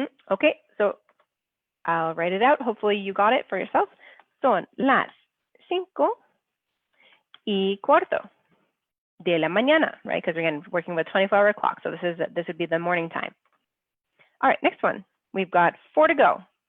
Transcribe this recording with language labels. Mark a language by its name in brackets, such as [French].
[English] Okay, so I'll write it out. Hopefully you got it for yourself. [Spanish] Son las 5:15 de la mañana, right? [English] Because we're again working with 24-hour clock. So this would be the morning time. All right, next one. We've got 4 to go.